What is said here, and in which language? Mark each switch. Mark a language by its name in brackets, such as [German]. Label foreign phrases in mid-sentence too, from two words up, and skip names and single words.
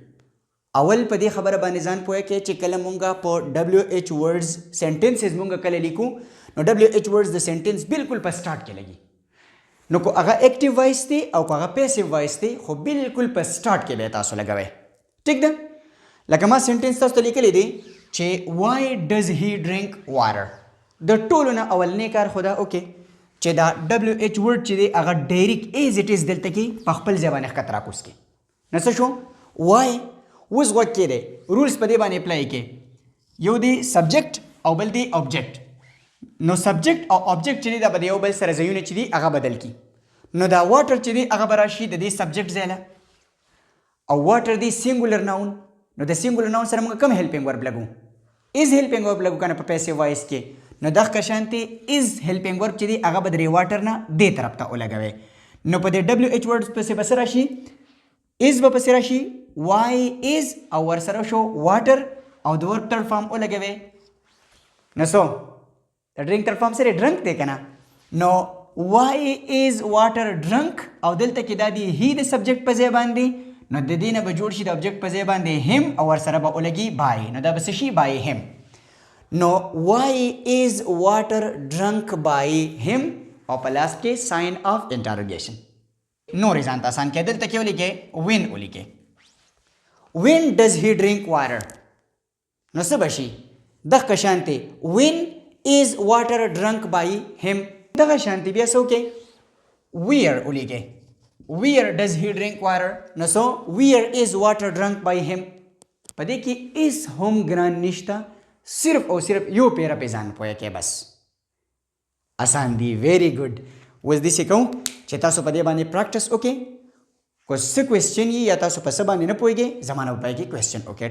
[Pashto] اول په دې خبره باندې ځان پوه کړئ چې کله مونږه په [English] WH words sentences [Pashto] مونږه کله لیکو، نو [English] WH words [Pashto] د سنټنس بالکل په سټارټ کې لګي. نو کو هغه [English] active voice [Pashto] دی او کو هغه [English] passive voice [Pashto] دی، خو بالکل په سټارټ کې به تاسو لګوئ. ټیک ده، لکه ما سنټنس تاسو ته لیکلی دی چې [English] why does he drink water. [Pashto] د ټولو نه اولنی کار خو دا اوکې چې دا WH word چې دی هغه [English] direct as it is [Pashto] دلته کې په خپل ځای باندې ښکته راکوز کړي. نو څه شو؟ why اوس غوږ کې دی، رولس په دې باندې اپلای کړئ. یو دی سبجیکټ او بل دی آبجیکټ. نو سبجیکټ او آبجیکټ چې دی دا به د یو بل سره ځایونه چې دي هغه بدل کړي. نو دا واټر چې دی هغه به راشي د دې سبجیکټ ځای له، او واټر دی [English] singular noun. [Pashto] نو د [English] singular noun [Pashto] سره موږ کوم [English] helping verb [Pashto] لګو؟ [English] is helping verb [Pashto] لګو کنه په [English] passive voice [Pashto] کې. نو دغه شانتې [English] is helping verb [Pashto] چې دی هغه به د واټر نه دې طرف ته ولګوئ. نو په دې [English] WH words [Pashto] پسې به څه راشي؟ از به پسې راشي، [English] why is [Pashto] او ورسره شو واټر، او د ورب [English] third form [Pashto] ولګوئ. نو سو د ډرینک [English] third form [Pashto] سره ډرنک دی که نه. [English] نو why is water drunk، [Pashto] او دلته کې دا دی هی د سبجیکټ په ځای باندې، نو د دې نه به جوړ شي د آبجیکټ په ځای باندې him، او ورسره به ولګي by، نو دا به څه شي؟ [English] by him. نو why is water drunk by him، [Pashto] او په لاس کې [English] sign of interrogation. [Pashto] نورې ځان ته آسان کړئ، دلته کې ولیکئ when ولیکئ. [English] when does he drink water، [Pashto] نو څه به شي؟ [English] دغه شانتې when is water drunk by him. [Pashto] دغه شانتې بیا څه وکئ؟ where ولیکئ. [English] where does he drink water، نو سو where is water drunk by him. [Pashto] په دې کې is هم ګران نشته، صرف او صرف یو پیره پې ځان پوه کړئ، بس آسان دی. [English] very good. [Pashto] اوس داسې کوم چې تاسو په دې باندې پراکټس وکړئ. کو څه کوېسچن یي یا تاسو په څه باندې نه پوهېږئ، زما نه به پای کې کوېسچن وکړئ.